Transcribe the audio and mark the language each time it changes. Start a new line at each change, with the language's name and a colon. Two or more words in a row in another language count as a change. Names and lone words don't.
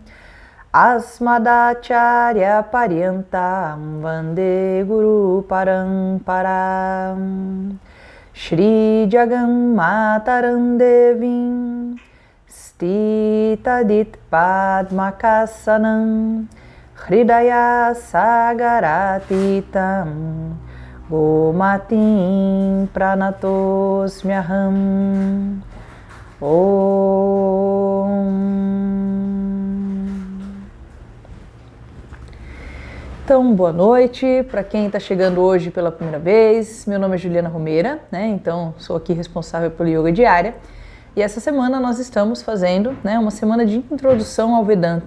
Sanskrit: अस्मदाचार्य पर्यन्तां वन्दे गुरु परम्पराम् श्री जगन् मातरं देवीं स्थितादित् पद्मकासनम् हृदय सागरातीतम् गोमतीम् प्रणतोऽस्म्यहम्
Portuguese: Então, boa noite para quem está chegando hoje pela primeira vez. Meu nome é Juliana Romeira, né? Então sou aqui responsável pelo Yoga Diária. E essa semana nós estamos fazendo, né, uma semana de introdução ao Vedanta.